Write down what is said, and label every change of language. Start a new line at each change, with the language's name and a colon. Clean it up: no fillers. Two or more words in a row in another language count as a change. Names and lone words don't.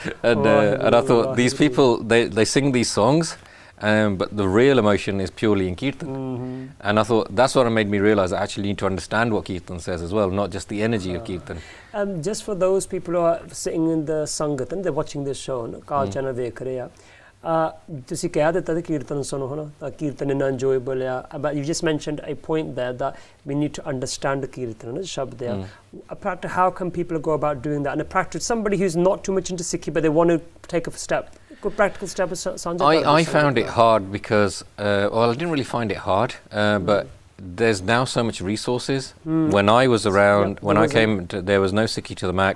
English: And I thought, these people, they sing these songs, but the real emotion is purely in Kirtan. And I thought, that's what made me realise I actually need to understand what Kirtan says as well, not just the energy of Kirtan. Just for those people who are sitting in the Sangat and they're watching this show, Kaal channel
Hindi: देख रहे है,
Punjabi: ਤੁਸੀਂ ਕਹਿ ਦਿੱਤਾ ਕਿ ਕੀਰਤਨ ਸੁਣੋ ਹਨਾ ਤਾਂ ਕੀਰਤਨ ਇੰਨਾ enjoyable ਆ
English: but you just mentioned a point there that we need to understand the
Punjabi: ਕੀਰਤਨ ਨਾ ਸ਼ਬਦ ਆ
English: how can people go about doing that and a practice somebody who's not too much into Sikhi but they want to take a step good practical step I found it hard because well I didn't really find it hard but there's now so much resources. When I was around, when I came, there was no Sikhi to the max.